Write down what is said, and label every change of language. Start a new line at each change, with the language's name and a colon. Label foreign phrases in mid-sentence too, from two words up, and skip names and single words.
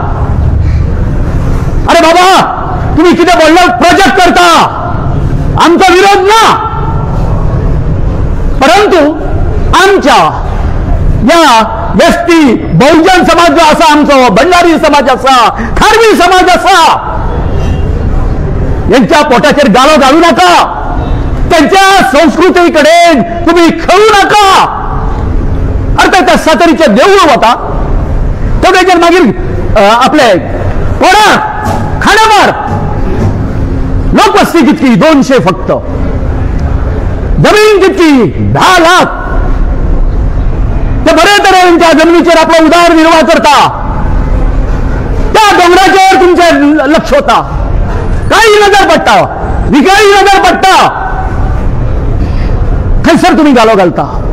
Konkani: अरे बाबा तुम्ही कितें व्हडलो प्रोजेक्ट करता, आमचो विरोध ना, परंतु आमच्या या एसटी बहुजन समाज जो आसा, आमचो भंडारी समाज आसा, खारवी समाज आसा, यांच्या पोटाचेर गाळो घालू नका, त्यांच्या संस्कृतीकडे तुम्ही खेळू नका. अर्थात त्या सातेरीचे देऊळ वता तो त्याच्यात मागीर आपले कोणा खांडेपार लोकवस्ती कितकी 200 फक्त, जमीन कितकी 10 लाख. ते बरे तऱ्हेच्या जमिनीचेर आपला उदरनिर्वाह करता, त्या डोंगराचेर तुमचे लक्ष होता, काही नजर पडटा, विकाळी नजर पडटा, खंयसर तुम्ही गालो घालता.